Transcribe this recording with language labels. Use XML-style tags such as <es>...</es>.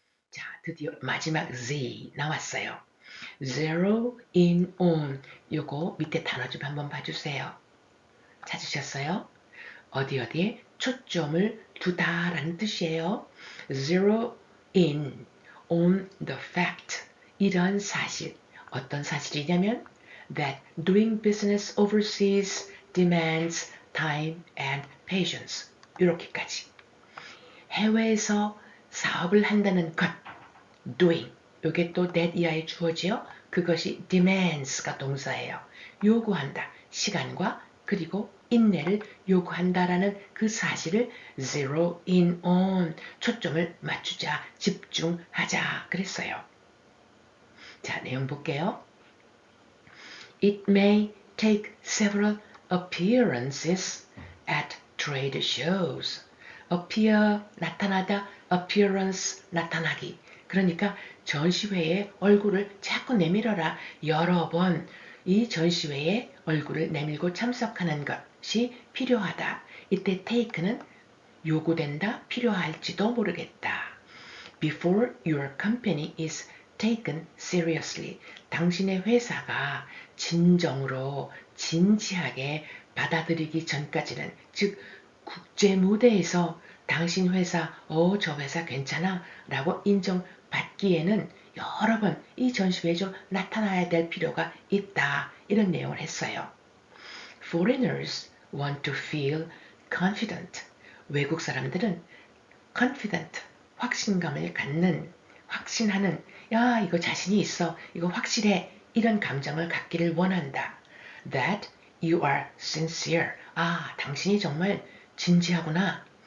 <ko>자, 드디어 마지막 Z 나왔어요. zero in on 요거 밑에 단어 좀 한번 봐주세요. 찾으셨어요? 어디에 초점을 두다라는 뜻이에요.</ko> <en>zero in on the fact</en> <ko>이런 사실 어떤 사실이냐면</ko> <en>that doing business overseas demands time and patience</en> <ko>이렇게까지 해외에서 사업을 한다는 것 doing 요게 또 that 이하에 주어지요. 그것이 demands가 동사예요. 요구한다. 시간과 그리고 인내를 요구한다라는 그 사실을 zero in on 초점을 맞추자 집중하자 그랬어요. 자 내용 볼게요.</ko> <en>It may take several appearances at trade shows.</en> <ko>appear 나타나다 appearance 나타나기 그러니까 전시회에 얼굴을 자꾸 내밀어라 여러 번 이 전시회에 얼굴을 내밀고 참석하는 것이 필요하다. 이때 take는 요구된다, 필요할지도 모르겠다.</ko> <en>Before your company is taken seriously.</en> <ko>당신의 회사가 진정으로 진지하게 받아들이기 전까지는 즉 국제 무대에서 당신 회사 저 회사 괜찮아 라고 인정받기에는 여러 번 이 전시회에 좀 나타나야 될 필요가 있다 이런 내용을 했어요.</ko> <en>Foreigners want to feel confident.</en> <ko>외국 사람들은 confident, 확신감을 갖는, 확신하는 야 이거 자신이 있어, 이거 확실해 이런 감정을 갖기를 원한다.</ko> <en>That you are sincere.</en> <ko>당신이 정말 진지하구나.</ko>